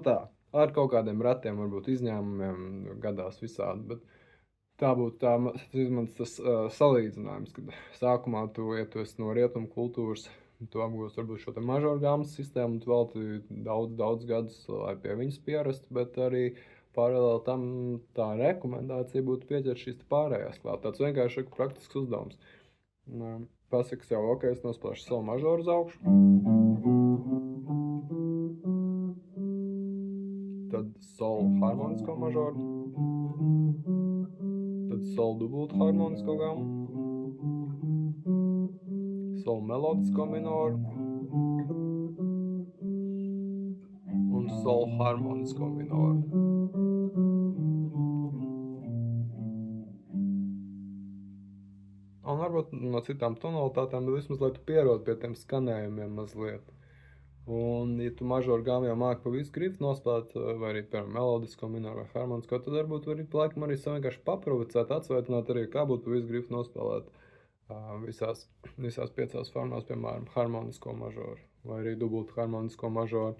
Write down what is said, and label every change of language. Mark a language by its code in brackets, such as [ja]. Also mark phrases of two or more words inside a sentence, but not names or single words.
[lv] Tā, ar kaut kādiem retiem varbūt izņēmumiem gadās visādi, bet tā būtu tas salīdzinājums, kad sākumā ja tu esi no rietumu kultūras, tu apgūsi varbūt šo te mažoru gāmas sistēmu, un tu velti daudz gadus, lai pie viņas pierastu, bet arī paralēli tam tā rekomendācija būtu pieķert šīs pārējās klāt. Tāds vienkārši praktisks uzdevums. Pasaka sev, ok, es nospēlēšu savu mažoru uz augšu. Tad sol harmonisko mažoru. Tad sol dubultu harmonisko gamu, sol melodisko minoru un sol harmonisko minoru. Un varbūt no citām tonalitātēm, bet vismaz, lai tu pierod pie tiem skanējumiem mazliet. Un, ja tu mažoru gāmu jau māki pa visu grifu nospēlēt, vai arī, piemēram, melodisko minoru vai harmonisko, tad varbūt vari laikam arī vienkārši paprovocēt, atsveicināt arī, kā būtu pa visu grifu nospēlēt visās 5 formās, piemēram, harmonisko mažoru vai arī dubultu harmonisko mažoru.